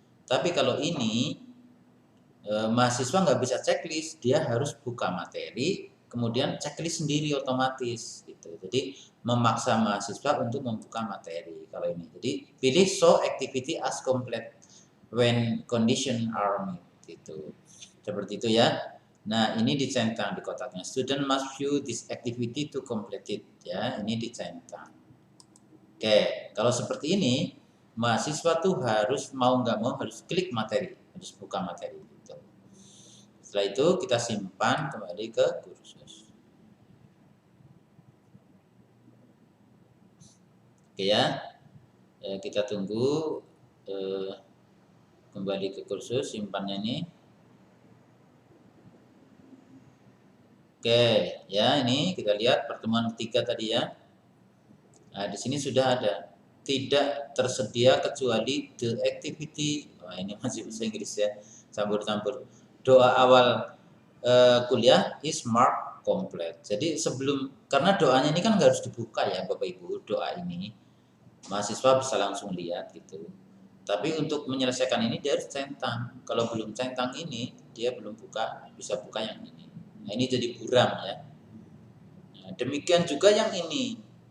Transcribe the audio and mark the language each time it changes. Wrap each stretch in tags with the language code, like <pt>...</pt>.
<id>Tapi kalau ini mahasiswa nggak bisa checklist, dia harus buka materi, kemudian checklist sendiri otomatis gitu. Jadi memaksa mahasiswa untuk membuka materi kalau ini. Jadi pilih</id> <en>show activity as complete when condition are met</en> <id>gitu. Seperti itu ya. Nah, ini dicentang di kotaknya.</id> <en>Student must view this activity to complete it.</en> <id>Ya, ini dicentang. Oke, kalau seperti ini, mahasiswa tuh harus mau nggak mau harus klik materi, harus buka materi. Gitu. Setelah itu kita simpan kembali ke kursus. Oke ya, kita tunggu kembali ke kursus simpannya ini. Oke, ya ini kita lihat pertemuan ketiga tadi ya. Nah, di sini sudah ada tidak tersedia kecuali</id> <en>the activity.</en> <id>Wah, ini masih bahasa Inggris ya, campur-campur.</id> <en>Doa awal kuliah is marked complete.</en> <id>Jadi sebelum karena doanya ini kan harus dibuka ya Bapak Ibu, doa ini mahasiswa bisa langsung lihat gitu. Tapi untuk menyelesaikan ini dia harus centang. Kalau belum centang ini dia belum buka, bisa buka yang ini. Nah, ini jadi buram ya. Nah, demikian juga yang ini.</id>